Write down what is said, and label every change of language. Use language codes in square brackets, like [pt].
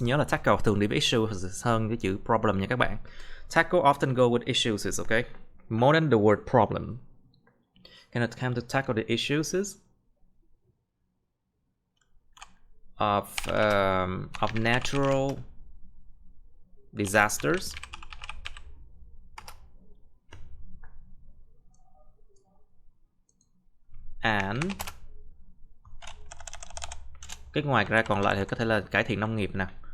[vi] Nhớ là tackle thường đi với issues hơn cái chữ problem nha các bạn. [en] Tackle often go with issues, okay? More than the word problem. Can attempt to tackle the issues of natural disasters and [vi] cái ngoài ra còn lại thì có thể là cải thiện nông nghiệp nè.